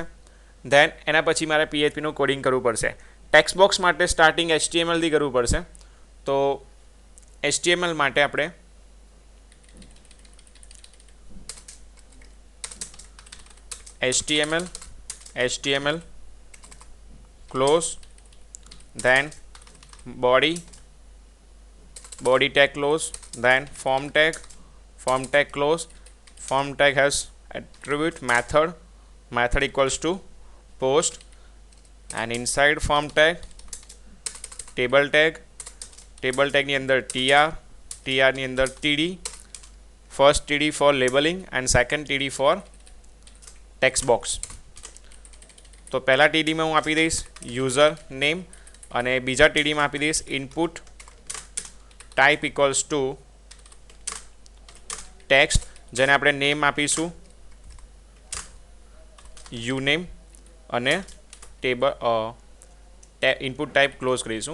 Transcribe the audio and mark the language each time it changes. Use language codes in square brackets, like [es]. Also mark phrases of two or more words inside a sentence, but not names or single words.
[gu] ધેન એના પછી મારે PHPનું કોડિંગ કરવું પડશે. [en] text box [gu] માટે સ્ટાર્ટિંગ HTML થી કરવું પડશે. [en] તો HTML [gu] માટે આપણે [en] HTML close, then body tag close, then form tag close. Form tag has attribute method equals to post, and inside form tag table tag [gu] ની અંદર [en] tr [gu] ની અંદર [en] td, first td for labeling and second td for text box. [gu] તો પહેલા td માં હું આપી દઈશ [en] user name [gu] અને બીજા td માં આપી દઈશ [en] input type equals to text, [gu] જેને આપણે નેમ આપીશું યુનેમ અને [en] table input type [gu] ક્લોઝ કરીશું.